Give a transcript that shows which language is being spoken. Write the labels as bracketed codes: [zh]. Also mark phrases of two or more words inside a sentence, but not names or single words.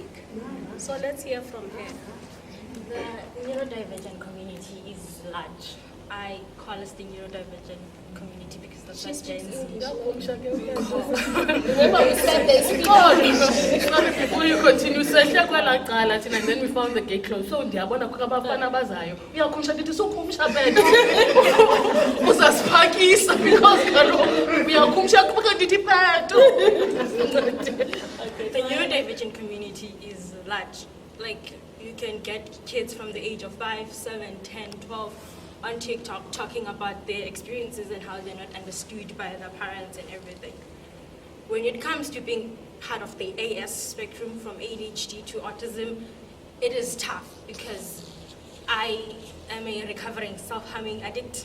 [en] So let's hear from her. The neurodivergent community community is large. I call us the neurodivergent community because that's what Gen Z. Remember we said there's story. Sorry, before you continue, [xh] sehle kwela cala thina, [en] and then we found the gate closed. [xh] So ndiyabona kukho abafana abazayo. Uyakhumsha ndithi sokhumsha bethu. Usasiphakisa because kaloku uyakhumsha kuba ndithi bethu. [en] The neurodivergent community is large. Like, you can get kids from the age of 5, 7, 10, 12 on TikTok talking about their experiences and how they're not understood by their parents and everything. When it comes to being part of the AS spectrum, from ADHD to autism, it is tough because I am a recovering self-harming addict.